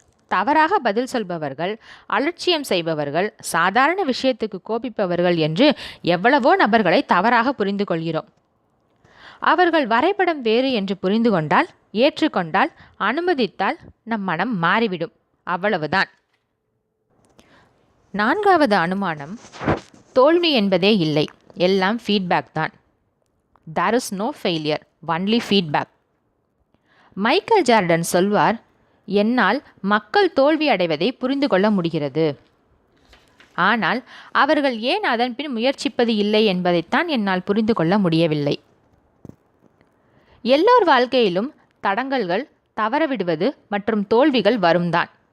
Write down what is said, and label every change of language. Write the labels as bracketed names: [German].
[Tamil] தவறாக பதில் சொல்பவர்கள், அலட்சியம் செய்பவர்கள், சாதாரண விஷயத்துக்கு கோபிப்பவர்கள் என்று எவ்வளவோ நபர்களை தவறாக புரிந்து கொள்கிறோம். அவர்கள் வரைபடம் வேறு என்று புரிந்து கொண்டால், ஏற்றுக்கொண்டால், அனுமதித்தால் நம் மனம் மாறிவிடும். அவ்வளவுதான். 4வது அனுமானம், தோல்வி என்பதே இல்லை, எல்லாம் ஃபீட்பேக் தான். [English] There is no failure, only feedback. [Tamil] Michael Jordan சொல்வார், என்னால் மக்கள் தோல்வி அடைவதை புரிந்து கொள்ள முடிகிறது. ஆனால் அவர்கள் ஏன் அதன் பின் முயற்சிப்பது இல்லை என்பதைத்தான் என்னால் புரிந்து கொள்ள முடியவில்லை. எல்லோர் வாழ்க்கையிலும் தடங்கல்கள், தவறவிடுவது மற்றும் தோல்விகள் வரும்தான்.